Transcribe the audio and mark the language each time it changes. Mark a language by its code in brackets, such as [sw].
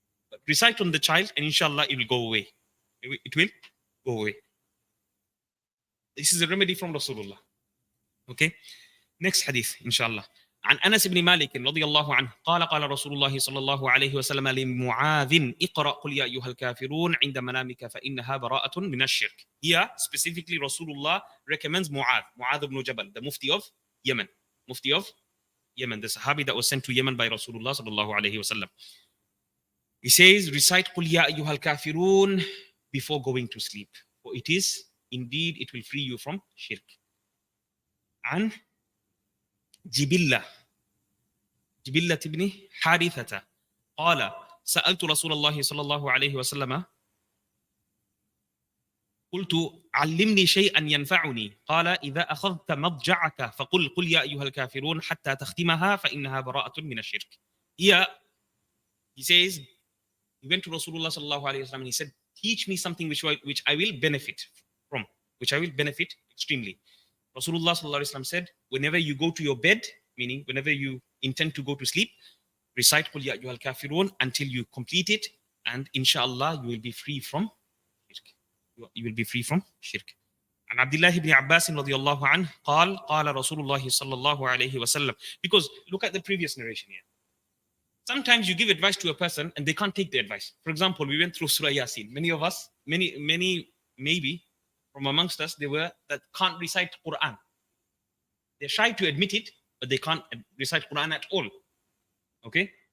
[en] But recite on the child, and inshallah it will go away. It will go away. This is a remedy from Rasulullah. Okay. Next hadith, inshallah. [ar] عن أنس بن مالك رضي الله عنه قال قال رسول الله صلى الله عليه وسلم لمعاذ اقرأ قل يا أيها الكافرون عند منامك فإنها براءة من الشرك. [en] Here specifically Rasulullah recommends Mu'adh ibn Jabal, the Mufti of Yemen, the Sahabi that was sent to Yemen by Rasulullah sallallahu alayhi wasallam. He says, recite قل يا أيها الكافرون before going to sleep, for it is indeed it will free you from shirk. [ar] عن جبلة بن حارثة قال سألت رسول الله صلى الله عليه وسلم قلت علمني شيئا ينفعني قال إذا أخذت مضجعك فقل قل يا أيها الكافرون حتى تختمها فإنها براءة من الشرك. [en] Here he says, he went to Rasulullah [ar] صلى الله عليه وسلم [en] and he said, teach me something which I will benefit from, which I will benefit extremely. Rasulullah sallallahu alaihi wasallam said, whenever you go to your bed, meaning whenever you intend to go to sleep, recite Qul Ya Ayyuhal Kafirun until you complete it, and inshallah you will be free from shirk. You will be free from shirk. [ar] عن عبد الله بن عباس رضي الله عنه قال قال رسول الله صلى الله عليه وسلم. [en] Because look at the previous narration here. Sometimes you give advice to a person and they can't take the advice. For example, we went through Surah Yasin. Many of us, many maybe from amongst us, they were that can't recite Quran. They're shy to admit it, but they can't recite Quran at all. Okay?